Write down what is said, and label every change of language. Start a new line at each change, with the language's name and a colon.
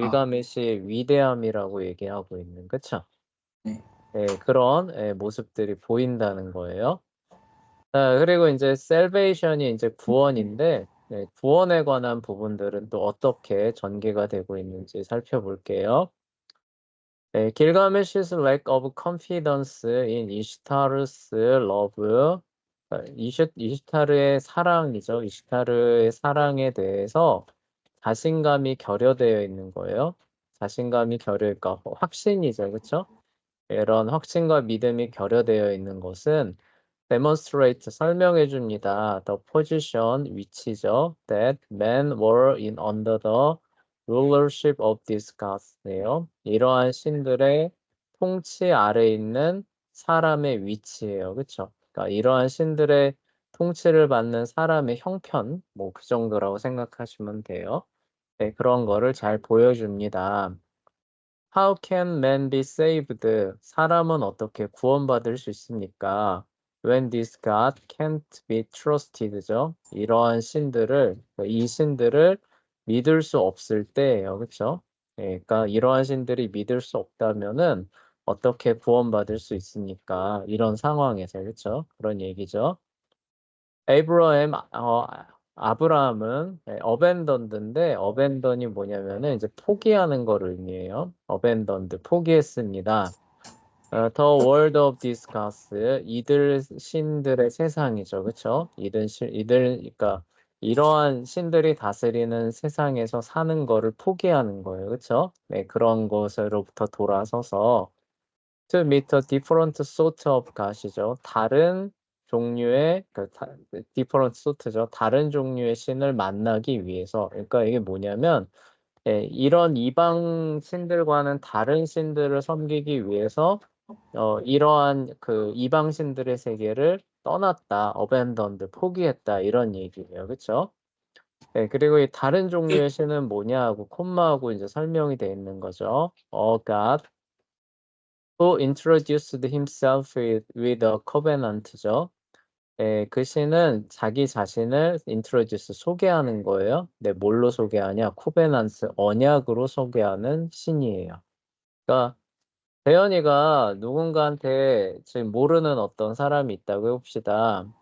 Korean: 길가메시의 위대함이라고 얘기하고 있는 그쵸? 네. 예. 그런 모습들이 보인다는 거예요. 자 그리고 인제 salvation이 인제 구원인데 네 구원에 관한 부분들은 또 어떻게 전개가 되고 있는지 살펴볼게요. 네.
English: Gilgamesh's lack of confidence in Ishtar's love
Korean: 이시타르의 사랑이죠. 이시타르의 사랑에 대해서 자신감이 결여되어 있는 거예요. 자신감이 그러니까 확신이죠. 그쵸? 이런 확신과 믿음이 결여되어 있는 것은 demonstrate 설명해 줍니다.
English: The position
Korean: 위치죠.
English: That men were in under the rulership of these gods네요.
Korean: 이러한 신들의 통치 아래 있는 사람의 위치예요. 그쵸? 그러니까 이러한 신들의 통치를 받는 사람의 형편 뭐 그 정도라고 생각하시면 돼요. 네, 그런 거를 잘 보여줍니다.
English: How can man be saved?
Korean: 사람은 어떻게 구원받을 수 있습니까?
English: When this God can't be trusted죠.
Korean: 이러한 신들을 이 신들을 믿을 수 없을 때예요. 그쵸? 예, 그러니까 이러한 신들이 믿을 수 없다면은 어떻게 구원받을 수 있습니까? 이런 상황에서 그쵸? 그런 얘기죠. 에이브러햄 아브라함은 abandoned인데 abandon이 뭐냐면은 이제 포기하는 거를 의미해요. abandoned 포기했습니다.
English: The world of these gods
Korean: 이들 신들의 세상이죠. 그쵸? 이들 그러니까 이러한 신들이 다스리는 세상에서 사는 거를 포기하는 거예요. 그쵸? 네, 그런 것으로부터 돌아서서
English: to meet a different sort of god이죠.
Korean: 다른 종류의 different sort죠. 다른 종류의 신을 만나기 위해서. 그러니까 이게 뭐냐면 이런 이방 신들과는 다른 신들을 섬기기 위해서 이러한 그 이방 신들의 세계를 떠났다, abandoned, 포기했다 이런 얘기예요. 그쵸? 네, 그리고 이 다른 종류의 신은 뭐냐하고 콤마하고 이제 설명이 돼 있는 거죠.
English: God who introduced himself with a covenant죠.
Korean: 예, 그 시는 자기 자신을 introduce 소개하는 거예요. 네, 뭘로 소개하냐? 코베넌트 언약으로 소개하는 신이에요. 그러니까 대현이가 누군가한테 지금 모르는 어떤 사람이 있다고 해봅시다.